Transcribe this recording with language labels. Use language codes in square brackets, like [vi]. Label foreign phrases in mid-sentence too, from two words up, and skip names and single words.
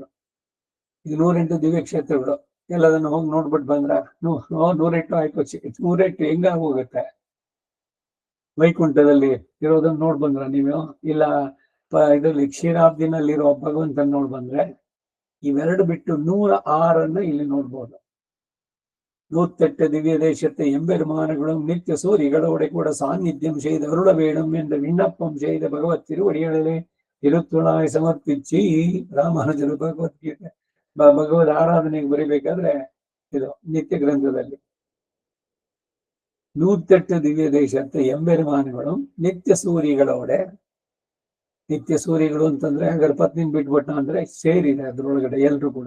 [kn] ಈಗ 108 ದಿವ್ಯ ಕ್ಷೇತ್ರಗಳು ಎಲ್ಲದನ್ನು ಹೋಗಿ ನೋಡ್ಬಿಟ್ಟು ಬಂದ್ರ 108 ಆಯ್ತು, 108 ಹೆಂಗ ಹೋಗುತ್ತೆ? ವೈಕುಂಠದಲ್ಲಿ ಇರೋದನ್ನ ನೋಡ್ ಬಂದ್ರ ನೀವು, ಇಲ್ಲ ಇದರಲ್ಲಿ ಕ್ಷೀರಾಬ್ದಿನಲ್ಲಿರೋ ಭಗವಂತನ ನೋಡ್ ಬಂದ್ರೆ, ಇವೆರಡು ಬಿಟ್ಟು 106 ಇಲ್ಲಿ ನೋಡ್ಬೋದು. [ta] 108 திவ்ய தேசத்தை எம்பெருமானங்களும் நித்திய சூரிகளோட கூட சாநித்தியம் செய்து அருள வேணும் என்ற விண்ணப்பம் செய்த பகவத் திருவடிகளிலே திருத்துழாய் [kn] ಸಮರ್ಪಿಸಿ ರಾಮಾನುಜರು ಭಗವದ್ಗೀತೆ ಭಗವದ್ ಆರಾಧನೆಗೆ ಬರೀಬೇಕಾದ್ರೆ ಇದು ನಿತ್ಯ ಗ್ರಂಥದಲ್ಲಿ 108 [ta] திவ்ய தேசத்தை எம்பெருமான்கள் நித்ய சூரிகளோட, [kn] ನಿತ್ಯ ಸೂರಿಗಳು ಅಂತಂದ್ರೆ ಹಾಗಾದ್ರೆ ಪತ್ನಿನ ಬಿಟ್ಬಿಟ್ಟ ಅಂದ್ರೆ ಸೇರಿದೆ ಅದ್ರೊಳಗಡೆ ಎಲ್ರು ಕೂಡ.